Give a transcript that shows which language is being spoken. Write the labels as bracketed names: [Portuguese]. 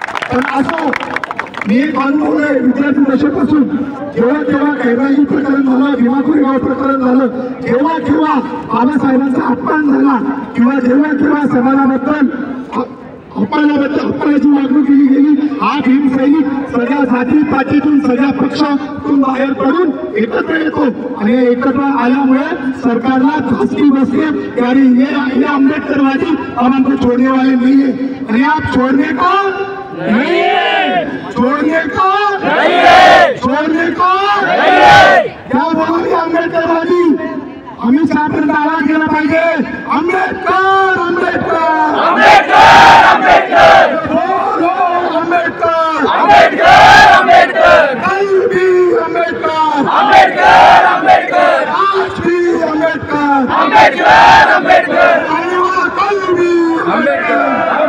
[Marathi] पण असो, मी एक अनुभव आहे विद्यार्थी दशेपासून, जेव्हा केव्हा कैराई प्रकरण झालं, भीमाखोरी गाव प्रकरण झालं, जेव्हा केव्हा बाबासाहेबांचा अपमान झाला किंवा जेव्हा केव्हा समाजाबद्दल अपमानाची वागणूक केली गेली, हा भीम सैनिक सगळ्या जाती पातीतून सगळ्या पक्षातून बाहेर पडून एकत्र येतो आणि एकत्र आल्यामुळे सरकारला धास्ती बसते की अरे [Hindi] ये आंबेडकरवादी हम हमको छोड़ने वाले नहीं है। आणि आप छोड़ने का नहीं है, छोड़ने का नहीं है, छोड़ने का नहीं है। क्या बोलोगे आंबेडकरवादी? [Marathi] अमित शहापर्यंत आवाज गेला पाहिजे, [Hindi] आंबेडकर आंबेडकर आंबेडकर आंबेडकर, बोलो आंबेडकर आंबेडकर आंबेडकर, कल भी आंबेडकर आंबेडकर आंबेडकर, आज भी आंबेडकर आंबेडकर आंबेडकर, कल भी आंबेडकर आंबेडकर आंबेडकर।